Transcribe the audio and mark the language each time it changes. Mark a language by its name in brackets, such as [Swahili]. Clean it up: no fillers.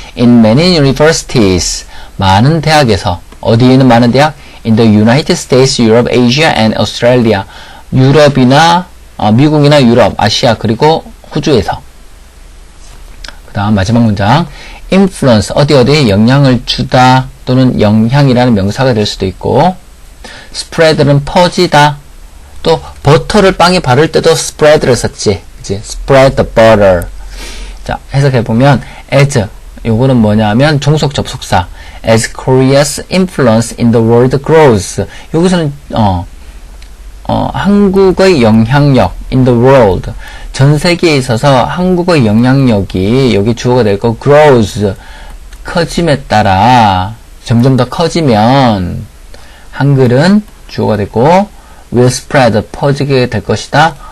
[English] in many universities, [Korean] 많은 대학에서. 어디에 있는 많은 대학? [English] in the United States, Europe, Asia and Australia, [Korean] 유럽이나 미국이나 유럽, 아시아 그리고 호주에서. 그 다음 마지막 문장, influence, 어디에 영향을 주다 또는 영향이라는 명사가 될 수도 있고, spread는 퍼지다. 또 버터를 빵에 바를 때도 spread를 썼지, 그치? [English] spread the butter. [Korean] 자, 해석해보면 [English] as, [Korean] 요거는 뭐냐면 종속 접속사, [English] as Korea's influence in the world grows. [Korean] 여기서는 한국의 영향력 [English] in the world, [Korean] 전 세계에 있어서 한국의 영향력이 여기 주어가 될 거 grows, 커짐에 따라 점점 더 커지면 한글은 주어가 되고 will spread, 퍼지게 될 것이다.